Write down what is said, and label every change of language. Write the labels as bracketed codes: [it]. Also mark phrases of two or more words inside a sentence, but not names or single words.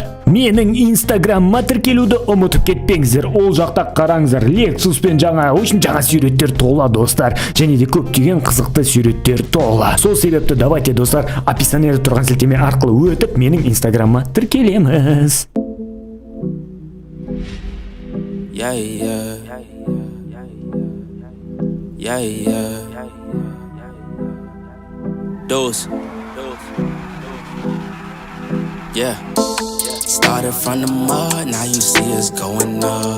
[kk] Менің инстаграмыма тіркелуді ұмытып кетпеңіздер. Ол жақта қараңыздар. Lexus пен жаңа суреттер тола, достар. Және де көптеген қызықты суреттер тола. Сол себепті давайте, достар, описаниеде тұрған сілтеме арқылы өтіп менің инстаграмыма тіркелеміз. [en] Started from the mud, now you see us going up.